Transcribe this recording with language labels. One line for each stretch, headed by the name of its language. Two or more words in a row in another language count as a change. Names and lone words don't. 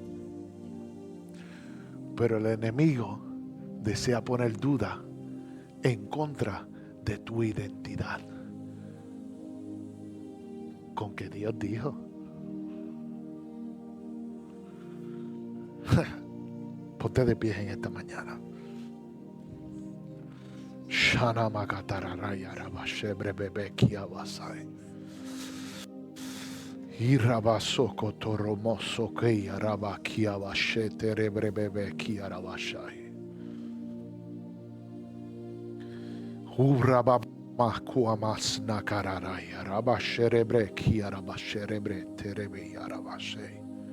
Spanish: Pero el enemigo desea poner duda en contra de tu identidad. Con que Dios dijo. Ponte de pie en esta mañana. Shana makatararaya rabashebre bebekia basai. Irabasoko toromoso que arabakia bashete rebre bebekia rabashai. Urabamakuamas nakararaya rabasherebre kia rabasherebre terebe yarabashai.